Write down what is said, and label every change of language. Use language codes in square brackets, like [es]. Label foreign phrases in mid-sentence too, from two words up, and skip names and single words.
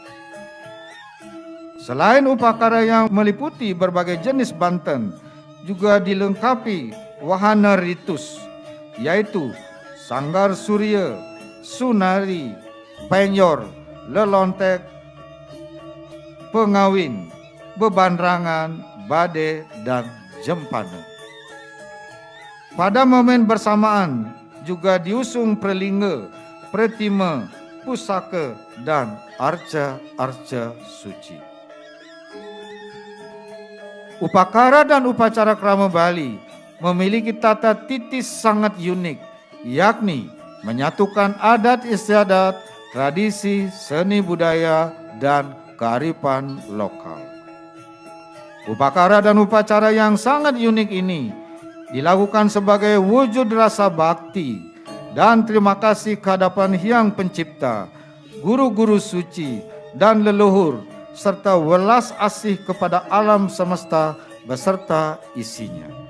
[id] Selain upakara yang meliputi berbagai jenis banten, juga dilengkapi wahana ritus, yaitu sanggar surya, sunari, penyor, lelontek, pengawin, bebanrangan, bade, dan jempana. Pada momen bersamaan juga diusung prelingga, pretima, pusaka, dan arca-arca suci. Upakara dan upacara krama Bali memiliki tata titi sangat unik, yakni menyatukan adat istiadat, tradisi, seni budaya, dan kearifan lokal. Upacara dan upacara yang sangat unik ini dilakukan sebagai wujud rasa bakti dan terima kasih kehadapan Hyang Pencipta, guru-guru suci, dan leluhur, serta welas asih kepada alam semesta beserta isinya.